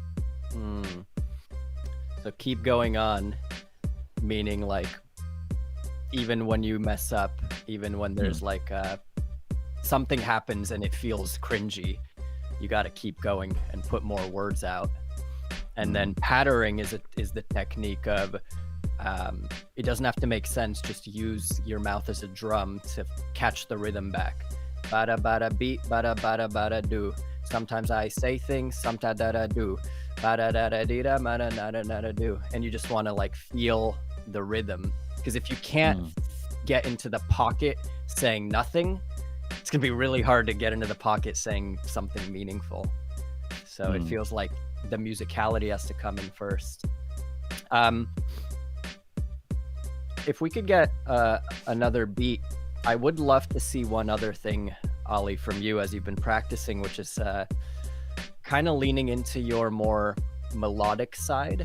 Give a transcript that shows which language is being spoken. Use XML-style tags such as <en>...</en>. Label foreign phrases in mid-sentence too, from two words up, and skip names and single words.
<en>So keep going on, meaning like even when you mess up, even when there's like something happens and it feels cringy, you got to keep going and put more words out. And then patterning is the technique of it doesn't have to make sense, just use your mouth as a drum to catch the rhythm back. Bada bada beat, bada bada bada do. Sometimes I say things, sometimes I do. Bada da da dee da mada nada nada do. And you just want to like feel the rhythm, because if you can't get into the pocket saying nothing, it's gonna be really hard to get into the pocket saying something meaningful. So it feels like the musicality has to come in first. If we could get another beat, I would love to see one other thing, Ali, from you as you've been practicing, which is kind of leaning into your more melodic side.</en>